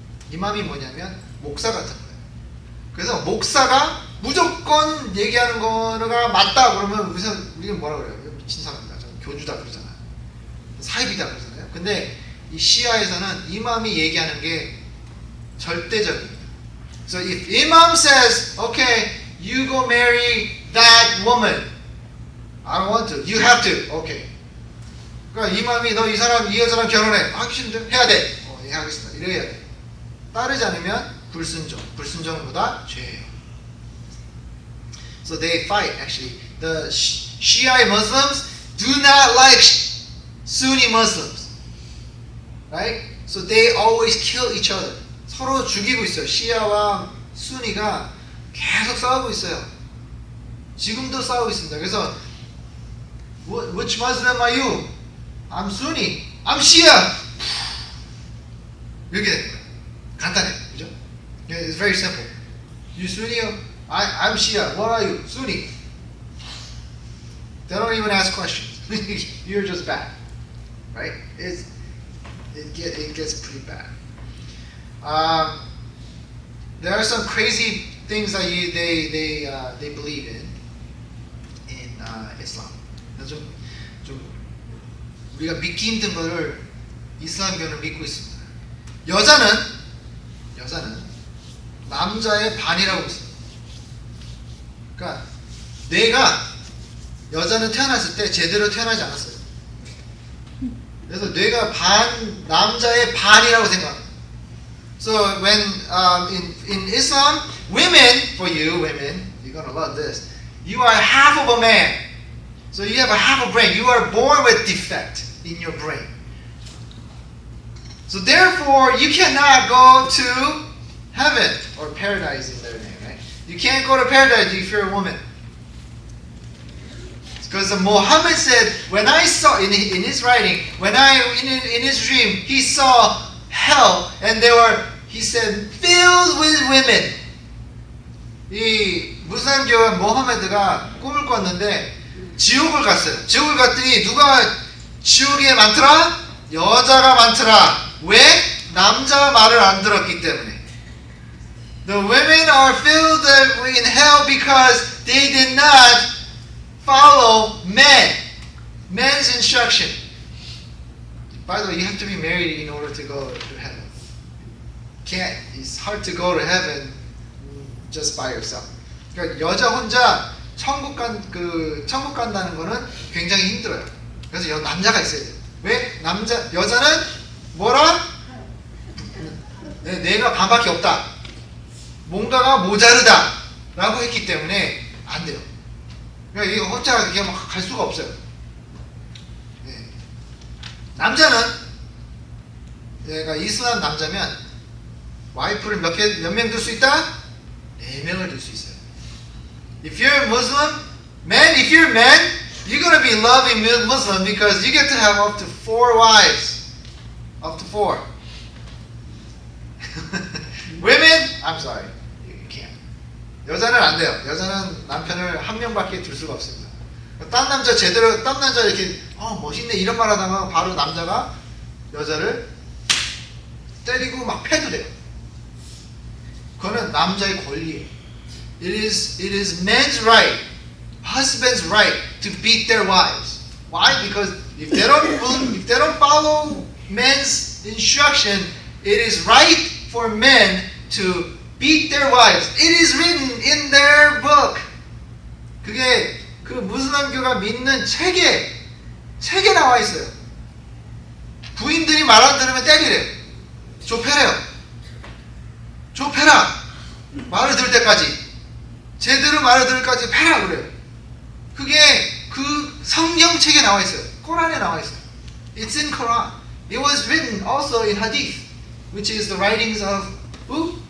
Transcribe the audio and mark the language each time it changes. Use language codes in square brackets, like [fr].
[ko] 이맘이 뭐냐면 목사 같은 거예요. 그래서 목사가 무조건 얘기하는 거가 맞다 그러면 우리는 뭐라 그래요? 미친 사람이다. 교주다 그러잖아요. 사입이다 그러잖아요. 근데 이 시아에서는 이맘이 얘기하는 게 절대적입니다. [en] So if Imam says, okay, you go marry that woman. I don't want to. You have to. Okay. [ko] 그러니까 이맘이 너 이 여자랑 결혼해. 하기 싫은데 해야 돼. 예, 하겠습니다. 이래야 돼. 따르지 않으면 불순종보다 죄예요. [en] So they fight actually. The Shia Muslims, do not like Sunni Muslims. Right? So they always kill each other. [ko] 서로 죽이고 있어요. 시아와 순위가 계속 싸우고 있어요. 지금도 싸우고 있습니다. 그래서 [en] Which Muslim are you? I'm Sunni. I'm Shia. [ko] 이렇게 됩니다. 간단해. 그죠? [en] It's very simple. You Sunni? I'm Shia. What are you? Sunni. They don't even ask questions. You're just bad. Right? It gets pretty bad. There are some crazy things that they believe in Islam. [ko] 좀 우리가 믿기 힘든 거를 이슬람교는 믿고 있습니다. 여자는 남자의 반이라고 믿습니다. 그러니까 여자는 태어났을 때 제대로 태어나지 않았어요. 그래서 뇌가 남자의 반이라고 생각합니다. [en] So when in Islam, for you women, you're gonna love this. You are half of a man. So you have a half a brain. You are born with defect in your brain. So therefore, you cannot go to heaven or paradise in their name, right? You can't go to paradise if you're a woman. Because Muhammad said, when I saw in his writing, in his dream, he saw hell, and he said, filled with women. [ko] 이 무슬림교와 모하메드가 꿈을 꿨는데 지옥을 갔어요. 지옥을 갔더니 누가 지옥에 많더라? 여자가 많더라. 왜? 남자 말을 안 들었기 때문에. [en] The women are filled in hell because they did not follow men's instruction. By the way, you have to be married in order to go to heaven. It's hard to go to heaven just by yourself. [ko] 그러니까 여자 혼자 천국 간다는 거는 굉장히 힘들어요. 그래서 남자가 있어야 돼요. 왜? 여자는 뭐라? 내가 반밖에 없다. 뭔가가 모자르다. 라고 했기 때문에 안 돼요. 그러니까 이거 혼자 그냥 갈 수가 없어요. 네. 남자는 얘가 이슬람 남자면 와이프를 몇 명 둘 수 있다? 4명을 둘 수 있어요. [en] If you're a Muslim, if you're a man, you're going to be loving Muslim because you get to have up to 4 wives. Up to 4. Women, I'm sorry. You can't. [ko] 여자는 안 돼요. 여자는 남편을 1명밖에 둘 수가 없습니다. 딴 남자 이렇게 멋있네 이런 말 하다가 바로 남자가 여자를 때리고 막 패도 돼요. 그거는 남자의 권리예요. [en] It is men's right, husband's right to beat their wives. Why? Because if they don't follow men's instruction, it is right for men to beat their wives. It is written in their book. [ko] 그게 그 무슬림교가 믿는 책에 나와 있어요. 부인들이 말 안 들으면 때리래요. 좁혀라. 말을 들을 때까지. 제대로 말을 들을 때까지 패라 그래요. 그게 그 성경책에 나와 있어요. 코란에 나와 있어요. [en] It's in Quran. It was written also in Hadith, which is the writings of who?